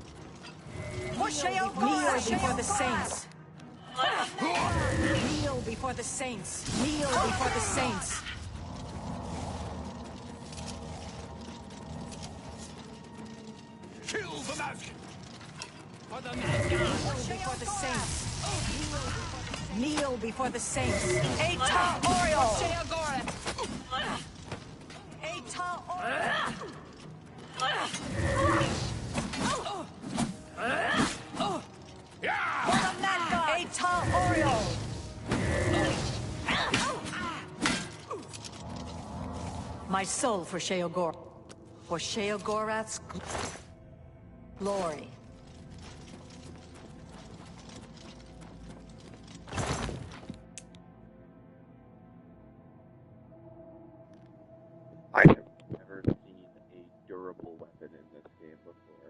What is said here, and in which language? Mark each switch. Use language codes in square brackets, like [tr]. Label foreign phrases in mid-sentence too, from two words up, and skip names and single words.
[en] Kneel before the saints! Kneel before the saints! Kneel before the saints! Kill the Mazkin! For the Mazkin! Before the saints! Kneel before the saints! Eta Oriole! Sheogorath! Eta Oriole! Eta Oriole! My soul for Sheogorath's glory. I have never seen a durable weapon in this game before.